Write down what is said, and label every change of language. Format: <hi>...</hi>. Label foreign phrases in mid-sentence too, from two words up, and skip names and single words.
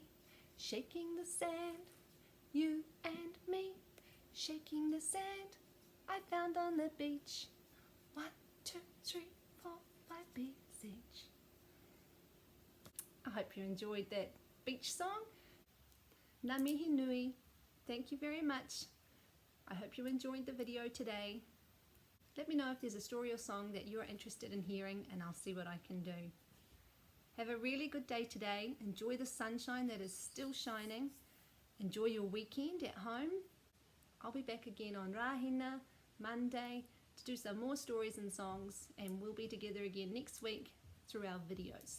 <en>Shaking the sand, you and me. Shaking the sand I found on the beach. 1, 2, 3, 4, 5 beats each. I hope you enjoyed that beach song.</en> <mi>Ngā mihi nui.</mi> <en>Thank you very much. I hope you enjoyed the video today. Let me know if there's a story or song that you're interested in hearing, and I'll see what I can do. Have a really good day today. Enjoy the sunshine that is still shining. Enjoy your weekend at home. I'll be back again on Rahina Monday to do some more stories and songs, and we'll be together again next week through our videos.</en>